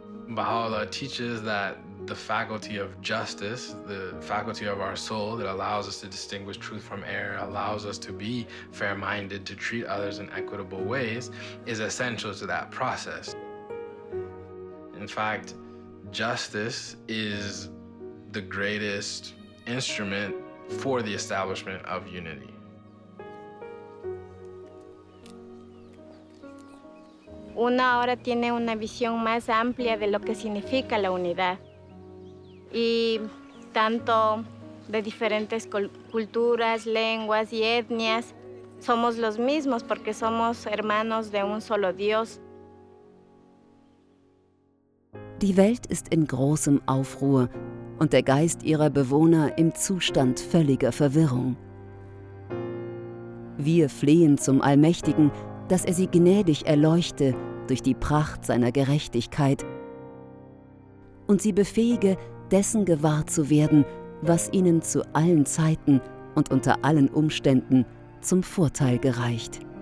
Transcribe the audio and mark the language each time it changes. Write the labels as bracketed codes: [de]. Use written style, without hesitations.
[en] Bahá'u'lláh teaches that the faculty of justice, the faculty of our soul that allows us to distinguish truth from error, allows us to be fair-minded, to treat others in equitable ways, is essential to that process. In fact, justice is the greatest instrument for the establishment of unity. [es] Uno ahora tiene una visión más amplia de lo que significa la unidad. Y tanto de diferentes culturas, lenguas y etnias, somos los mismos porque somos hermanos de un solo Dios. [de] Die Welt ist in großem Aufruhr und der Geist ihrer Bewohner im Zustand völliger Verwirrung. Wir flehen zum Allmächtigen, dass er sie gnädig erleuchte durch die Pracht seiner Gerechtigkeit und sie befähige, dessen gewahr zu werden, was ihnen zu allen Zeiten und unter allen Umständen zum Vorteil gereicht.